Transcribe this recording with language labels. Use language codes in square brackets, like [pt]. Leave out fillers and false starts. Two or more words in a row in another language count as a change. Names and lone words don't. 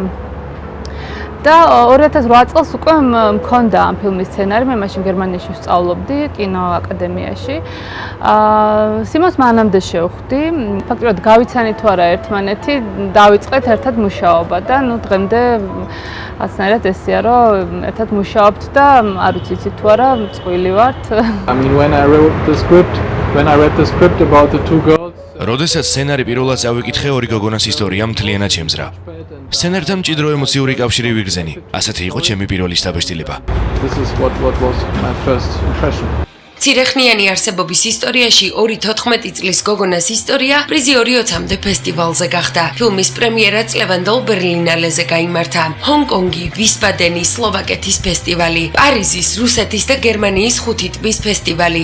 [ka] და 2008 წელს უკვე მქონდა ამ ფილმის სცენარი, მე მაშინ გერმანიაში ვსწავლობდი კინოაკადემიაში. სიმონს მანამდე შევხვდი, ფაქტობრივად გავიცანით თუ არა ერთმანეთი, დავიწყეთ ერთად მუშაობა და ნუ დღემდე ასნაირად ესეა, რომ ერთად მუშაობთ და არ ვიცი იცით თუ არა, წყვილი ვართ. [en] I mean when I read the script about the two girls. [ka] როდესაც სცენარი პირველად წავიკითხე, ორი გოგონას ისტორია მთლიანად შემზრა. სცენართან მჭიდრო ემოციური კავშირი ვიგრძენი. ასეთი იყო ჩემი პირველი შთაბეჭდილება. [en] This is what was my first impression. [ka] ცირეხნიანი არსებობის ისტორიაში 2-14 წლის გოგონას ისტორია პრიზი 20-მდე ფესტივალზე გახდა. ფილმის პრემიერა წლევანდელ ბერლინალეზე გაიმართა. ჰონკონგი, ვისბადენი, სლოვაკეთის ფესტივალი, პარიზის, რუსეთის და გერმანიის 5 ტბის ფესტივალი.